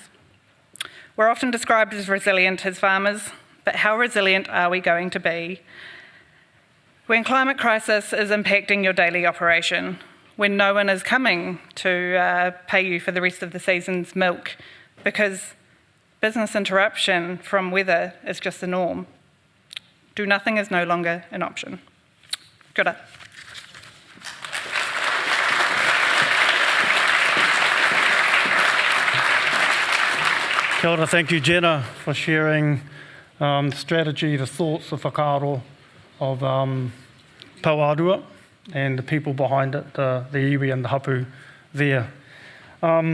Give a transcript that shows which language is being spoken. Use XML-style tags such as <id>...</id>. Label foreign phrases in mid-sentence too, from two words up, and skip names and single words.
<en>We're often described as resilient as farmers, but how resilient are we going to be when climate crisis is impacting your daily operation, when no one is coming to pay you for the rest of the season's milk because business interruption from weather is just the norm? Do nothing is no longer an option.</en> <mi>Kia ora. Kia ora,</mi> <en>thank you, Jenna, for sharing the strategy, the thoughts, the whakaaro of Papatūānuku and the people behind it, the iwi and the hapu there.</en>